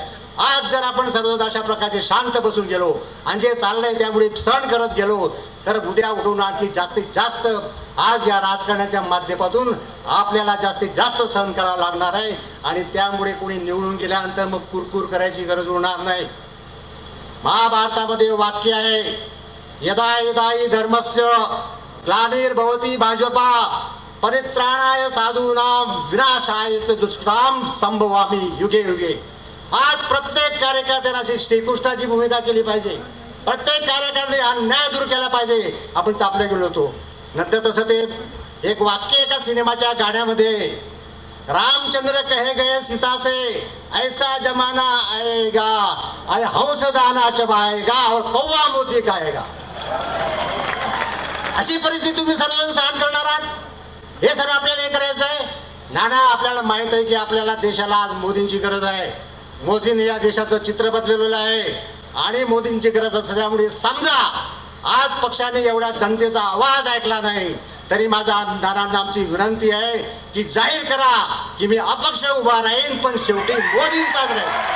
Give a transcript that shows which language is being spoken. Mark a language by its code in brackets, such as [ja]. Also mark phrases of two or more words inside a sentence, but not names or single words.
[mr] आज जर आपण सर्व अशा प्रकारचे शांत बसून गेलो आणि जे चाललंय त्यामुळे सहन करत गेलो तर उद्या उठून आणखी जास्तीत जास्त आज या राजकारणाच्या माध्यमातून आपल्याला जास्तीत जास्त सहन करावं लागणार आहे आणि त्यामुळे कोणी निवडून गेल्यानंतर मग कुरकुर करायची गरज उरणार नाही. महाभारतामध्ये वाक्य आहे, [sa] यदा यदा हि धर्मस्य ग्लानिर्भवति भाजपा परित्राणाय साधूनां विनाशाय च दुष्कृतां संभवामि युगे युगे. [mr] आज प्रत्येक कार्यकर्त्याने अशी श्रीकृष्णाची भूमिका केली पाहिजे. प्रत्येक कार्यकर्त्याने अन्याय दूर केला पाहिजे. आपण चापले गेलो होतो नंतर तसं ते एक वाक्य एका सिनेमाच्या गाण्यामध्ये, [hi] रामचंद्र कहे गए सीता से ऐसा जमाना आएगा अरे हंस दाना चबाएगा और कौवा मोती खाएगा. [mr] अशी परिस्थिती तुम्ही सर्वजण सहन करणार आहात. हे सर्व आपल्याला हे करायचं आहे. नाना आपल्याला माहित आहे की आपल्याला देशाला आज मोदींची गरज आहे. मोदींनी या देशाचं चित्र बदललेलं आहे आणि मोदींची गरज असल्यामुळे समजा आज पक्षाने एवढ्या जनतेचा आवाज ऐकला नाही तरी माझा नानांना आमची विनंती आहे की जाहीर करा की मी अपक्ष उभा राहीन, पण शेवटी मोदींचाच राहील.